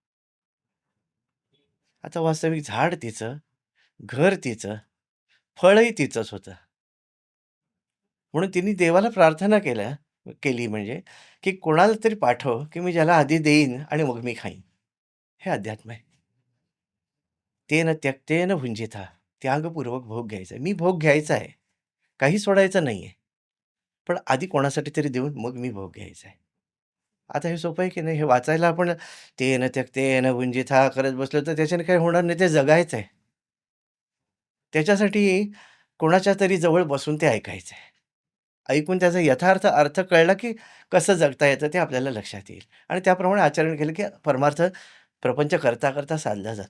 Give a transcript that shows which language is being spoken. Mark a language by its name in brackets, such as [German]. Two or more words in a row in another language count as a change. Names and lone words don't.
[Marathi] आता वास्तविक झाड तिचं, घर तिचं, फळही तिचंच होतं. म्हणून तिने देवाला प्रार्थना केल्या, केली म्हणजे, की कोणाला तरी पाठव, की मी ज्याला आधी देईन आणि मग मी खाईन. हे अध्यात्म आहे. [Sanskrit] तेन त्यक्तेन भुंजिथा. [Marathi] त्यागपूर्वक भोग घ्यायचा आहे. मी भोग घ्यायचा आहे. काही सोडायचं नाहीये. पण आधी कोणासाठी तरी देऊन मग मी भोग घ्यायचा आहे. आता हे सोपं आहे की नाही? हे वाचायला आपण [Sanskrit] तेन त्यक्तेन भुंजिथा [Marathi] करत बसलो तर त्याच्याने काही होणार नाही. ते जगायचं आहे. त्याच्यासाठी कोणाच्या तरी जवळ बसून ते ऐकायचं आहे. ऐकून त्याचा यथार्थ अर्थ कळला, की कसं जगता येतं ते आपल्याला लक्षात येईल आणि त्याप्रमाणे आचरण केलं, की परमार्थ प्रपंच करता साधला जातो.